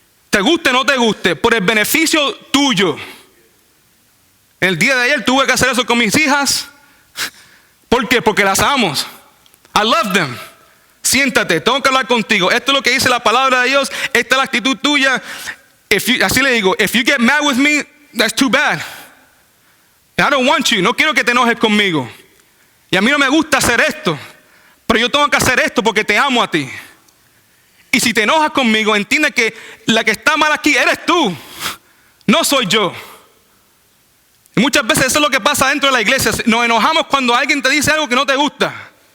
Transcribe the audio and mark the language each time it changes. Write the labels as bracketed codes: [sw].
[es] Te guste o no te guste, por el beneficio tuyo. El día de ayer tuve que hacer eso con mis hijas. ¿Por qué? Porque las amo. [en] I love them. [es] Siéntate, tengo que hablar contigo. Esto es lo que dice la palabra de Dios. Esta es la actitud tuya. Así le digo, [en] if you get mad with me, that's too bad. I don't want you. [es] No quiero que te enojes conmigo. Y a mí no me gusta hacer esto. Pero yo tengo que hacer esto porque te amo a ti. Y si te enojas conmigo, entiende que la que está mal aquí eres tú, no soy yo. Y muchas veces eso es lo que pasa dentro de la iglesia. Nos enojamos cuando alguien te dice algo que no te gusta.